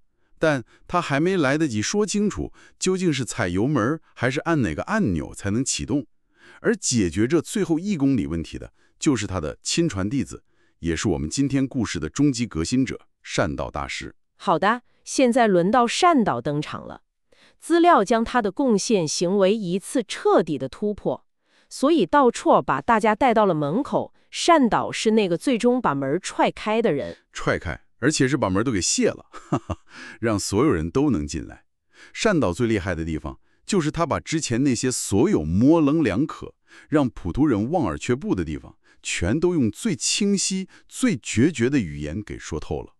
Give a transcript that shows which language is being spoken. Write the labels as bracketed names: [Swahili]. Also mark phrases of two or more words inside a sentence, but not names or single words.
[Chinese] 但他還沒來得及說清楚究竟是踩油門還是按哪個按鈕才能啟動，而解決這最後1公里問題的，就是他的親傳弟子，也是我們今天故事的終極革新者善導大師。好的，現在輪到善導登場了。資料將他的貢獻行為一次徹底的突破，所以道绰把大家帶到了門口，善導是那個最終把門踹開的人。踹開，而且是把門都給卸了，讓所有人都能進來。善導最厲害的地方，就是他把之前那些所有模棱兩可、讓普通人望而卻步的地方，全都用最清晰、最決絕的語言給說透了。